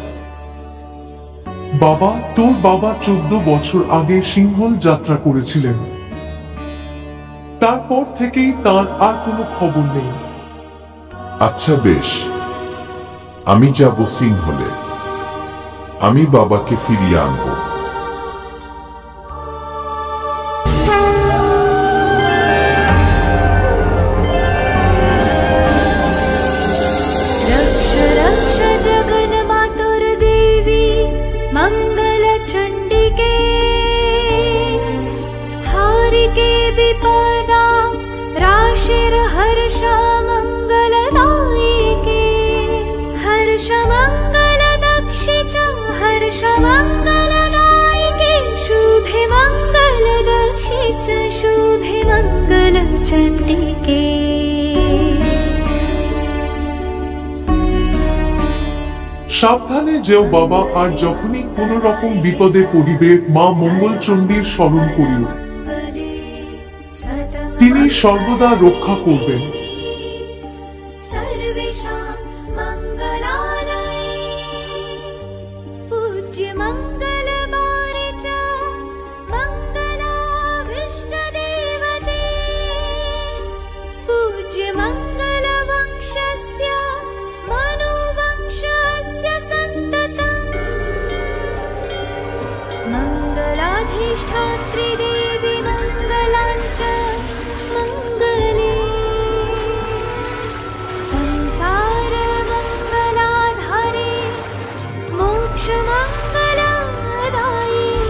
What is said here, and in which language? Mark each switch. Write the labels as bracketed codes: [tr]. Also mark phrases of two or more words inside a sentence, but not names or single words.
[bn] বাবা, তোর বাবা 14 বছর আগে সিংহল যাত্রা করেছিলেন। তারপর থেকেই তার আর কোনো খবর নেই। আচ্ছা বেশ, আমি যাব সিংহলে। আমি বাবাকে ফিরিয়ে আনব। [sa] रक्ष रक्ष जगन्मातुर देवी मंगल चंडिके हारिके विपदा राशिर हर्ष मंगलदायिके हर्ष मंगल दक्षि च हर्ष मंगलदायिके शुभे मंगल दक्षि च शुभे मंगल चंडिके [bn] সাবধানে যেও বাবা, আর যখনই কোন রকম বিপদে পড়িবে মা মঙ্গলচণ্ডীর স্মরণ করিও। তিনি সর্বদা রক্ষা করবেন। [sa] सर्वेषां मङ्गलालये पूज्य मङ्गलवारे च मङ्गलाभीष्टदेवते पूज्य मङ्गलवंशस्य मनोवंशस्य सन्ततम् मङ्गलाधिष्ठात्री देवी मङ्गलाञ्च मङ्गले संसार मंगलाधारे मोक्ष मंगलदायिनी